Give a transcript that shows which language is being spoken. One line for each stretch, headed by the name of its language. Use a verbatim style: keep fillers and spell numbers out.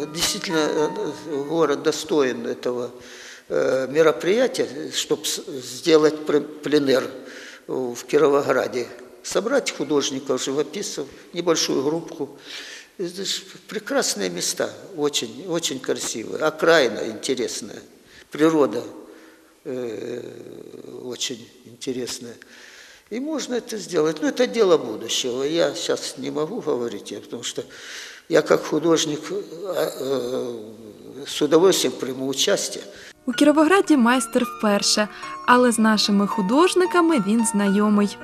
Ukrainian: Дійсно,
Russian: город достоин
Ukrainian: цього
Russian: мероприятия,
Ukrainian: щоб зробити пленер в Кировограді.
Russian: Собрать художников, живописцев, небольшую группу. Это же прекрасные места, очень, очень красивые, окраина интересная, природа э, очень интересная. И можно это сделать. Но это дело будущего. Я сейчас не могу говорить, потому что я как художник э, с удовольствием приму участие.
Ukrainian: У Кіровограді майстер вперше, але з нашими художниками він знайомий.